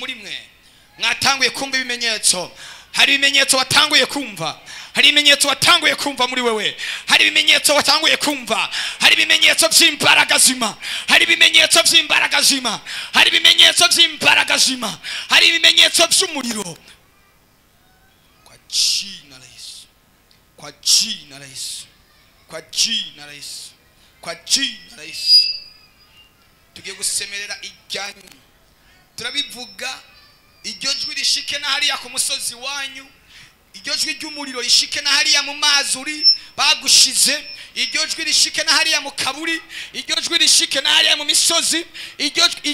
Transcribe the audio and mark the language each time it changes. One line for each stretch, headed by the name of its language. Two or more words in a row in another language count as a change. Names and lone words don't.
Rundi: muri mwe mwatanguye kumva ibimenyetso hari ibimenyetso watanguye kumva hari ibimenyetso watanguye kumva muri wewe, hari ibimenyetso watanguye kumva, hari ibimenyetso by'imbaraga zima, hari ibimenyetso by'imbaraga zima, hari ibimenyetso by'imbaraga zima, hari ibimenyetso by'umuriro.
Swahili: Kwa jina la Yesu, kwa jina la Yesu, kwa jina la Yesu, kwa jina la Yesu.
Rundi: Tugiye gusemerera ijyanyu, turabivuga iryo jwi rishike na hariya ku musozi wanyu, iryo jwi ry'umuriro rishike na hariya mu mazuri bagushize, iryo jwi rishike na hariya mu kaburi, iryo jwi rishike na hariya mu misozi, iryo